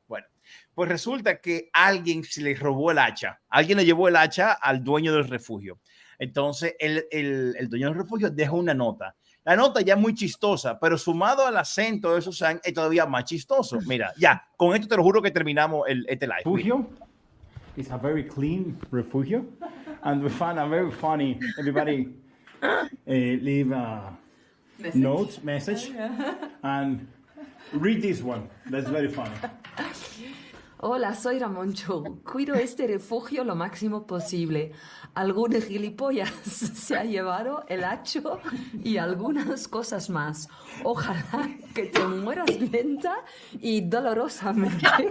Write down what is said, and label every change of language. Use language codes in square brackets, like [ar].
[es] Bueno, pues resulta que alguien se le robó el hacha. Alguien le llevó el hacha al dueño del refugio. Entonces el dueño del refugio deja una nota. La nota ya es muy chistosa, pero sumado al acento de Susan es todavía más chistoso. Mira, ya, con esto te lo juro que terminamos este live. [en] Refugio is a very clean refugio, and we found a very funny. Everybody leave a message, and read this one. That's very funny. [es] Hola, soy Ramoncho. Cuido este refugio lo máximo posible. Algún gilipollas se ha llevado el hacho y algunas cosas más. Ojalá que te mueras lenta y dolorosamente.